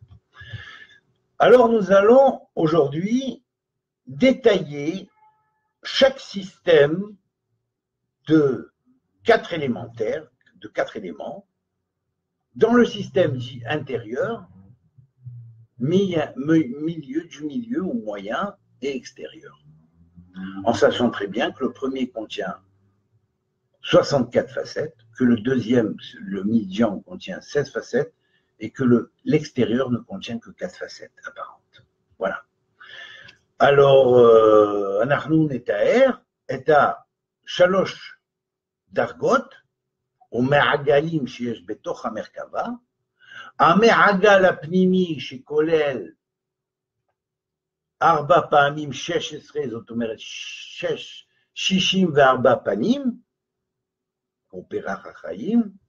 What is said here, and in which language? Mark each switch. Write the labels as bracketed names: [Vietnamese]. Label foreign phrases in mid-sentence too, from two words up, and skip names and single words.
[French] Alors nous allons aujourd'hui détailler chaque système de 4 élémentaires, de 4 éléments, dans le système dit intérieur, du milieu ou moyen et extérieur. En sachant très bien que le premier contient 64 facettes, que le deuxième, le médian, contient 16 facettes, et que l'extérieur ne contient que 4 facettes apparentes. Voilà. Alors, [Hebrew] אנחנו נתאר את 3 דרגות ומעגלים שיש בתוך המרכבה, המעגל הפנימי שכולל 4 פעמים 16, זאת אומרת 64 פנים, כמו פרח החיים,